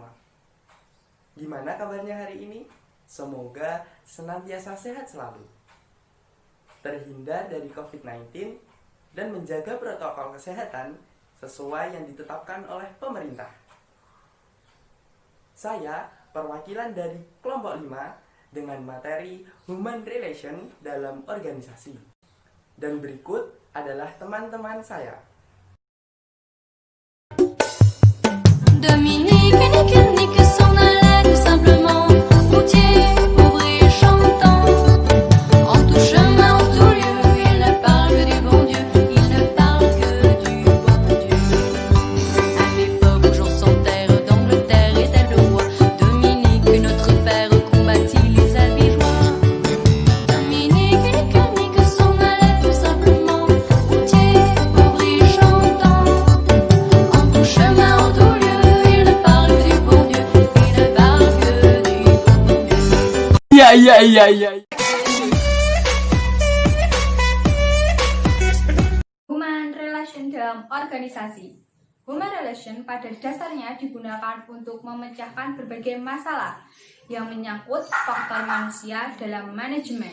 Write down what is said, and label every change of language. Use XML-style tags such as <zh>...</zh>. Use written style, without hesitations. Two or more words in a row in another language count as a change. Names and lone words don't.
<id>Gimana kabarnya hari ini? Semoga senantiasa sehat selalu, terhindar dari COVID-19, dan menjaga protokol kesehatan sesuai yang ditetapkan oleh pemerintah. Saya perwakilan dari kelompok 5 dengan materi</id> <en>Human Relation</en> <id>dalam organisasi. Dan berikut adalah teman-teman saya.</id> <fr>Dominique, nique s'en allait tout simplement, routier, pauvre et chantant. En tout chemin, en tout lieu, il ne parle que du bon Dieu, il ne parle que du bon Dieu. À l'époque où Jean sans terre d'Angleterre était le roi, Dominique, notre père, combattit les albigeois. Dominique, nique s'en allait tout simplement, routier, pauvre et chantant. En tout chemin, en tout lieu, il ne parle que du bon Dieu, il ne parle que du bon Dieu.</fr> <id>Iya.</id> <en>Human relation</en> <id>dalam organisasi.</id> <en>Human relation</en> <id>pada dasarnya digunakan untuk memecahkan berbagai masalah yang menyangkut faktor manusia dalam manajemen.</id>